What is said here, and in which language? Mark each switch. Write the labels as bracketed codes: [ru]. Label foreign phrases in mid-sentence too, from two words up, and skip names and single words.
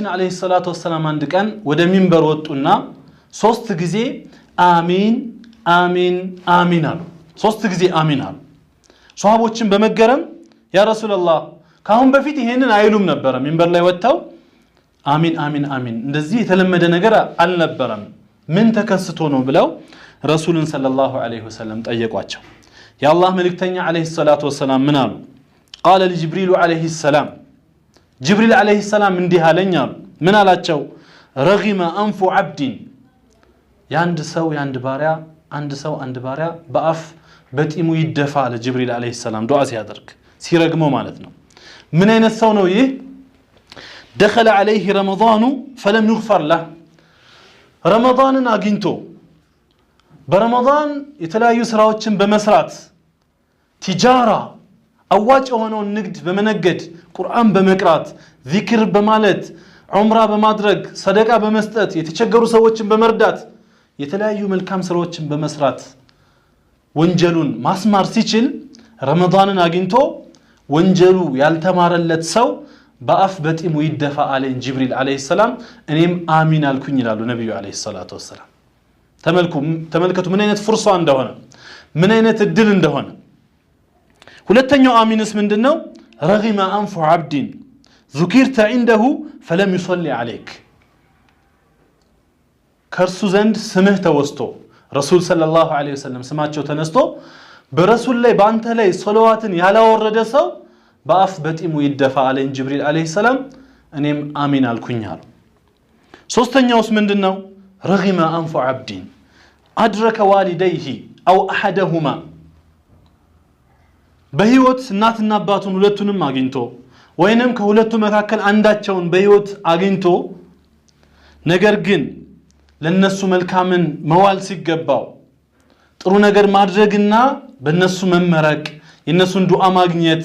[ar] عليه الصلاة والسلام [am] አንድ ቀን ወደ ሚንበር ወጡና 3 ጊዜ አሚን አሚን አሚን አሉ። 3 ጊዜ አሚን አሉ። ሷሃቦችን በመገረም [ar] يا رسول الله [am] ካሁን በፊት ይሄንን አይሉም ነበር። ሚንበር ላይ ወጣው አሚን አሚን አሚን እንደዚህ የተለመደ ነገር አልነበረም። ምን ተከስቶ ነው ብለው ረሱልን [ar] صلى الله عليه وسلم [am] ጠየቋቸው። የአላህ መልእክተኛ [ar] عليه الصلاة والسلام [am] ምን አሉ? [ar] قال لجبريل عليه السلام [am] ጅብሪል [ar] عليه السلام [am] እንዲህ አለኝ አሉ። ምን አላቸው? [ar] رغم انف عبد [am] ያንድ ሰው ያንድ ባሪያ በአፍ በጢሙ ይደፋ አለ ጅብሪል [ar] عليه السلام [am] ዱዓ ሲያደርግ ሲረግመው ማለት ነው። ምን አይነት ሰው ነው ይህ? [ar] دخل عليه رمضان فلم يغفر له [am] ረመዳንን አግኝቶ በረመዳን የተለያዩ ስራዎችን በመስራት ቲጃራ አዋጭ የሆነውን ንግድ በመነገድ ቁርአን በመቅራት ዚክር በማለት ዑምራ በማድረግ ሰደቃ በመስጠት የተቸገሩ ሰዎችን በመርዳት የተለያዩ መልካም ስራዎችን በመስራት ወንጀሉን ማስማር ሲችል ረመዳንን አግኝቶ ወንጀሉ ያልተማረለት ሰው በአፍ በጢሙ ይደፋ አለኝ ጅብሪል [ar] عليه السلام [am] እኔም አሚን አልኩኝ ይላሉ ነብዩ [ar] عليه الصلاة والسلام። [am] ተመልከቱ ምን አይነት ፍርሷ እንደሆነ ምን አይነት እድል እንደሆነ። ሁለተኛው አሚንስ ምንድነው? [ar] رغم انف عبد ذكرت عنده فلم يصلي عليك [am] ከርሱ ዘንድ ስምህ ተወስቶ ረሱል [ar] صلى الله عليه وسلم [am] ስማቸው ተነስቶ በረሱል ላይ በአንተ ላይ ሶላዋትን ያላወረደ ሰው በአፍ በጢሙ ይደፋ አለኝ ጅብሪል [ar] عليه السلام [am] እኔም አሚን አልኩኝ አሉ። ሶስተኛውስ ምንድነው? [ar] رغم انف عبد ادرك والديه او احدهما [am] በህይወት እናትና አባቱን ሁለቱንም አግኝቶ ወይንም ከሁለቱ መካከል አንዳቸውን በህይወት አግኝቶ ነገር ግን ለነሱ መልካምን መዋል ሲገባው ጥሩ ነገር ማድረግና በነሱ መመረቅ የነሱን ዱዓ ማግኘት